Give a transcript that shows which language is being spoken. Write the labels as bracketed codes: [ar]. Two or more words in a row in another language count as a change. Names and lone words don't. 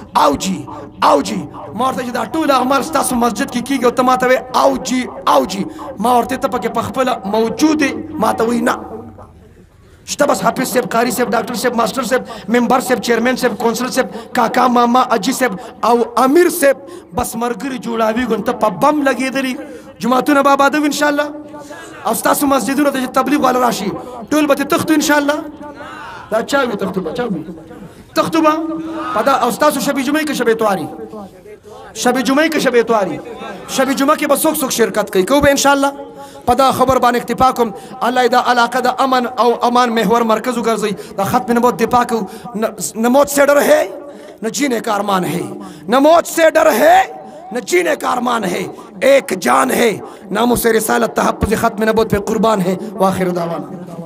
[ps] ما ورته چې دا ټول اعمال ستاسو مسجد کې کېږي او ته ما ته وایي او جي ما ورته ته پکې پخپله موجود یې ما ته وایي نه شته بس حافظ صاحب قاری صاحب ډاکټر صاحب ماسټر صاحب ممبر صاحب چیرمن صاحب کونسلر صاحب کاکا ماما اجي صاحب او امیر صاحب بس مرګري جوړاوي ته په بم لګېدلي جماعتونه به آبادوي انشاءالله او ستاسو مسجدونو ته چې تبلیغ والا راشي ټول به تې تښتو انشاءالله دا چا وي تښتو به په دا او ستاسو شب جمعې کې شب اتواري شب جمعې کې شب اتواري شب جمعه کې به څوک شرکت کوي کوو به انشاءالله په دا خبر باندې اکتفا کوم الله دا علاقه د امن او امان محور مرکز وګرځوي د ختم نبوت دفاع کو [ur] نہ موت سے ڈر ہے نہ جینے کا ارمان ہے نہ موت سے ڈر ہے نہ جینے کا ارمان ہے ایک جان ہے ناموس رسالت تحفظ ختم نبوت پہ قربان ہے [ar] واخر دعوانا